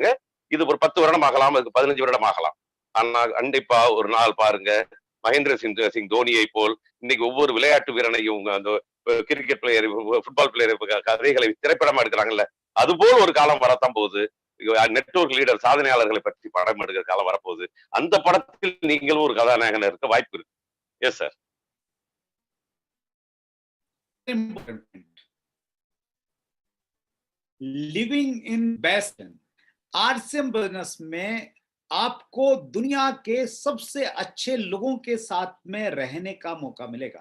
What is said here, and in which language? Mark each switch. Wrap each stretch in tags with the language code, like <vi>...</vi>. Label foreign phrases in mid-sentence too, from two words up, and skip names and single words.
<ta>இது ஒரு 10 வருடம் ஆகலாம், அதுக்கு 15 வருடம் ஆகலாம். ஆனா கண்டிப்பா ஒரு நாள் பாருங்க, மகேந்திர சிங் தோனியை போல் இன்னைக்கு ஒவ்வொரு விளையாட்டு வீரனையும் அந்த</ta> <en>cricket player, football player</en> <ta>கதைகளை திரைப்படமா எடுக்கிறாங்கல்ல, அது போல் ஒரு காலம் வரத்தான் போகுது.</ta> <en>network leader</en> <ta>சாதனையாளர்களை பற்றி படம் எடுக்கிற காலம் வரப்போகுது. அந்த படத்தில் நீங்களும் ஒரு கதாநாயகன் இருக்க வாய்ப்பு இருக்கு.</ta> <en>yes sir. living in best</en> <hi>आरसीएम बिजनेस में आपको दुनिया के सबसे अच्छे लोगों के साथ में रहने का मौका मिलेगा।</hi>